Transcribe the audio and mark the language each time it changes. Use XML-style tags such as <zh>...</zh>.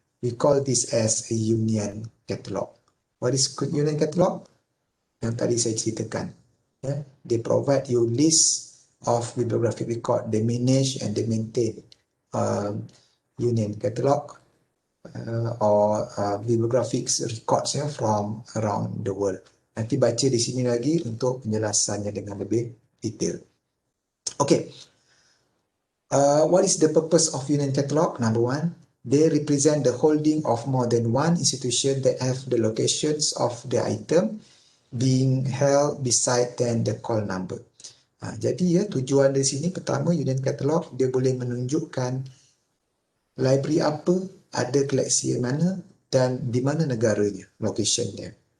<en>We call this as a Union Catalog. What is Union Catalog?</en> <ms>Yang tadi saya ceritakan.</ms> <en>Yeah? They provide you list of bibliographic record. They manage and they maintain Union Catalog or bibliographic records from around the world.</en> <ms>Nanti baca di sini lagi untuk penjelasannya dengan lebih detail.</ms> <en>Okay. What is the purpose of Union Catalog? Number one, they represent the holding of more than one institution that have the locations of the item being held beside then the call number.</en> <ms>Jadi tujuan dari sini pertama Union Catalog dia boleh menunjukkan library apa, ada koleksi mana dan di mana negaranya, location dia.</ms>